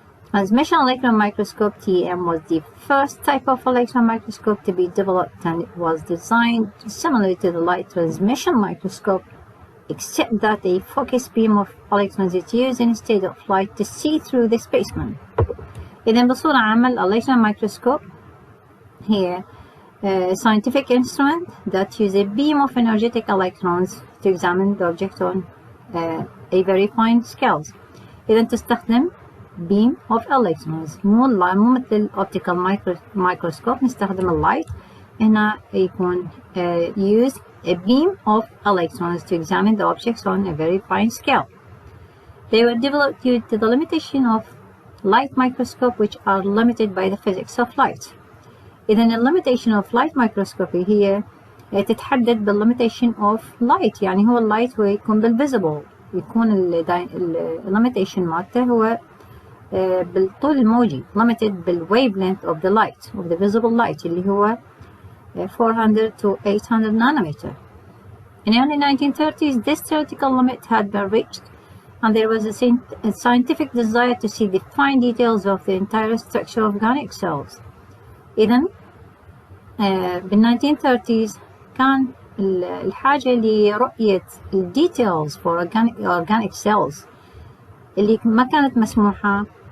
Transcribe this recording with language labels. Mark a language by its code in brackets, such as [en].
[en] Transmission electron microscope TEM was the first type of electron microscope to be developed, and it was designed similarly to the light transmission microscope, except that a focused beam of electrons is used instead of light to see through the spaceman. [ar] إذن بصورة عامة [en] electron microscope [ar] هي [en] a scientific instrument that uses a beam of energetic electrons to examine the object on a very fine scales. [ar] إذن تستخدم [en] beam of electrons، [ar] مو مثل optical microscope نستخدم اللايت. هنا يكون [en] use a beam of electrons to examine the objects on a very fine scale. They were developed due to the limitation of light microscope, which are limited by the physics of light. [ar] إذن [en] limitation of light microscopy [ar] هي تتحدد بالlimitation of light، يعني هو اللايت هو يكون بالvisible، يكون limitation مالته هو بالطول الموجي، limited بال [en] wavelength of the light, of the visible light [ar] اللي هو [en] 400 to 800 nanometer. In the early 1930s, this theoretical limit had been reached, and there was a scientific desire to see the fine details of the entire structure of organic cells. [ar] إذن بال 1930s كان الحاجة لرؤية [en] details for organic cells [ar] اللي ما كانت مسموحة